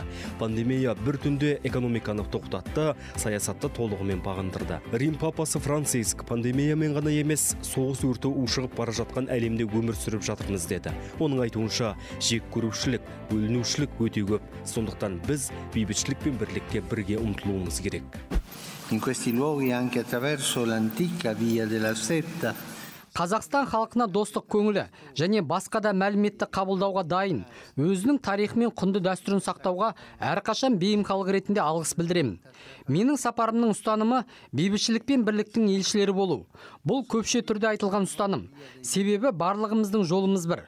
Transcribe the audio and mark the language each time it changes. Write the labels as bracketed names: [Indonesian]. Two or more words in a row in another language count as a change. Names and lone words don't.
[Kazakh] Пандемия бір түнде экономиканы тоқтатты, саясатты толығымен бағындырды. Рим папасы Франциск пандемиямен ғана емес, соғыс өрті ушығып бара жатқан әлемде өмір сүріп жатырмыз деді. Оның айтуынша, жек көрушілік, бөлінушілік өте көп. Сондықтан біз бейбітшілік пен бірлікке бірге ұмтылуымыз керек. [Italian] In questi luoghi anche attraverso l'antica via della setta. [Kazakh] Қазақстан халқына достық көңілі және басқа да мәліметті қабылдауға дайын, өзінің тарихы мен құнды дәстүрін сақтауға әрқашан бейім халық ретінде алғыс білдіремін. Менің сапарымның ұстанымы бейбітшілік пен бірліктің елшілері болу. Бұл көпше түрде айтылған ұстаным. Себебі барлығымыздың жолымыз бір.